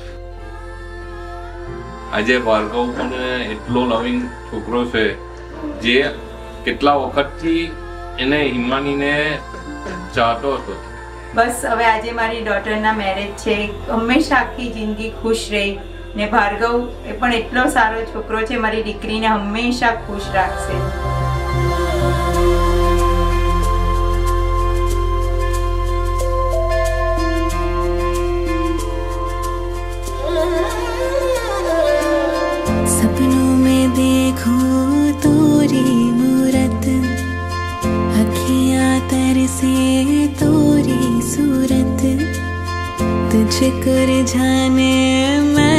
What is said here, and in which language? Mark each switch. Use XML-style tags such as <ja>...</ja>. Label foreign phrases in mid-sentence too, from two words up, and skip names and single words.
<gu>આજે ભાર્ગવ પણ એટલો લવિંગ છોકરો છે જે કેટલા વખતથી એને હિમાનીને ચાહતો હતો. બસ હવે આજે મારી ડોટરના મેરેજ છે. હંમેશા આખી જિંદગી ખુશ રહી ને ભાર્ગવ એ પણ એટલો સારો છોકરો છે, મારી દીકરીને હંમેશા ખુશ રાખશે.</gu> <hi>सपनों में देखो तोरी मूरत, अखियाँ तरसे तोरी सूरत, तुझको रिझाने</hi>